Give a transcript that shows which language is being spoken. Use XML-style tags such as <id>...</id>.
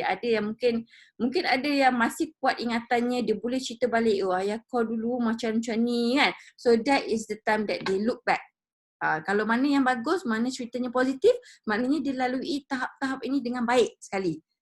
<ms>Ada yang mungkin ada yang masih kuat ingatannya, dia boleh cerita balik, oh ayah kau dulu macam ni kan.</ms> <en>So that is the time that they look back.</en> <ms>Kalau mana yang bagus, mana ceritanya positif, maknanya dia lalui tahap-tahap ini dengan baik sekali.</ms>